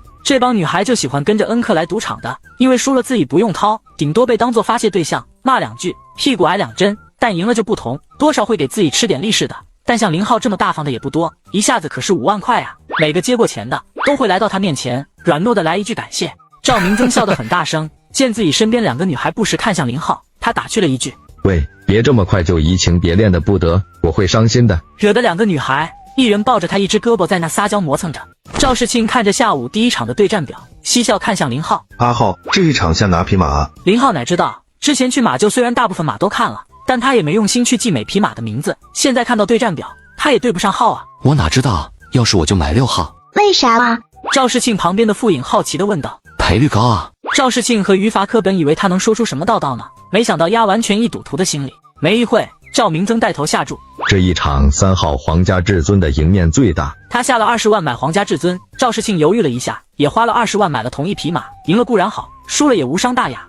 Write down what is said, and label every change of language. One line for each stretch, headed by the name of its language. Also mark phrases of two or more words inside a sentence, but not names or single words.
Chinese: 這幫女孩就喜歡跟着恩克來賭場的，因為輸了自己不用掏，頂多被當作發洩对象，骂2句，屁股挨2針，但贏了就不同，多少會給自己吃點利是的。但像林浩這麼大方的也不多，一下子可是5萬塊啊！每個接過錢的都會來到他面前，軟糯的來一句感謝。趙明增笑得很大聲，見自己身邊 2個女孩不時看向林浩，他打趣了一句： 喂，別這麼快就移情別戀的不得，我會傷心的。惹得2個女孩一人抱着他一隻胳膊在那撒嬌磨蹭着。趙世慶看着下午第1場的對戰表，嬉笑看向林浩： 阿浩，這一場下哪匹馬啊？林浩哪知道，之前去马廄雖然大部分馬都看了，但他也沒用心去記每匹馬的名字，現在看到对戰表，他也對不上號啊。我哪知道，要是我就買6 號。為啥啊？趙世慶旁邊的傅颖好奇地問道。賠率高啊。趙世慶和於伐科本以為他能說出什麼道道呢，沒想到壓完全一賭徒的心理。沒一會，趙明增帶頭下注，這一場3號皇家至尊的贏面最大。他下了20萬買皇家至尊，趙世慶猶豫了一下，也花了20萬買了同一匹馬，贏了固然好，輸了也無傷大雅。